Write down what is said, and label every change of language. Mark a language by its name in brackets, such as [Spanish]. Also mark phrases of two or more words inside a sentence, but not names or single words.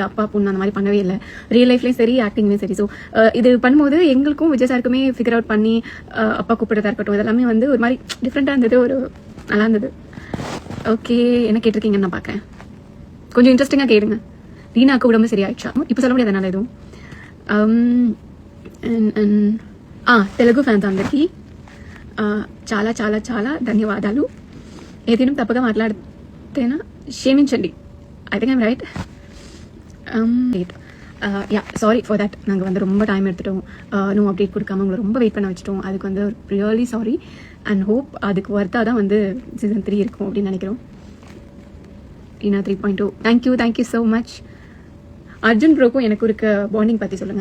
[Tamil] அப்பா பொண்ணு அந்த மாதிரி பண்ணவே இல்லை, [English] real life-லேயும் [Tamil] சரி, ஆக்டிங்லேயும் சரி. ஸோ இது பண்ணும்போது எங்களுக்கும் விஜய் சாருக்குமே [English] figure out [Tamil] பண்ணி அப்பா கூப்பிடுறதா இருக்கட்டும், இதெல்லாமே வந்து ஒரு மாதிரி டிஃப்ரெண்டாக இருந்தது, ஒரு நல்லா இருந்தது. ஓகே, என்ன கேட்டிருக்கீங்கன்னு நான் பார்க்குறேன். கொஞ்சம் இன்ட்ரெஸ்டிங்காக கேளுங்க. ரீனாக்கு உடம்பு சரியாயிடுச்சா? இப்போ சொல்ல முடியாது என்னால் எதுவும். [Telugu] తెలుగు ఫ్యాన్స్ అందరికీ చాలా చాలా చాలా ధన్యవాదాలు. ఏదైనా తప్పగా మాట్లాడితేనా క్షమించండి. [English] I think I'm right. Ya sorry for that. [Tamil] நாங்கள் வந்து ரொம்ப டைம் எடுத்துட்டோம், [English] no update [Tamil] கொடுக்காம உங்களை ரொம்ப வெயிட் பண்ண வச்சுட்டோம். அதுக்கு வந்து [English] really sorry and hope [Tamil] அதுக்கு ஒர்த்தாக தான் வந்து சீசன் 3 இருக்கும் அப்படின்னு நினைக்கிறோம். ரீனா 3.2 [English] thank you so much. [Tamil] அர்ஜுன் ப்ரோக்கும் எனக்கு இருக்க பாண்டிங் பற்றி சொல்லுங்கள்.